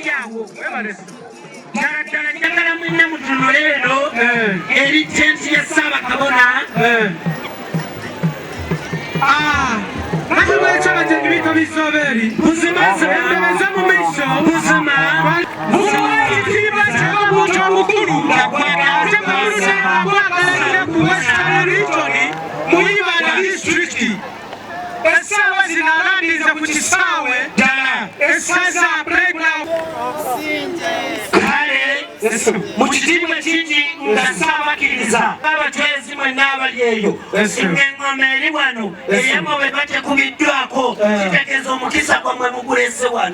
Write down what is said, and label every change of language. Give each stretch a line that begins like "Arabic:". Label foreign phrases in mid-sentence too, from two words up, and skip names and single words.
Ganda: Ddala njagala mwinne mutunule eno eri tenti ya Ssaabakabona. Buzima endebeza mu miso buzima ekitiibwa ky'omuntu omukulu ate bwagalagira ku Western Region mu Ibanda District. Essaawa zino alandiza ku kisaawe ddala essaza playground kale mu kitiibwa kingi nga ssaabakiriza abatwezi mwenna abali eyo engoma eri wano eyemwe bwe batekubiddwako kitegeeza omukisa gwamwe mugulese wano.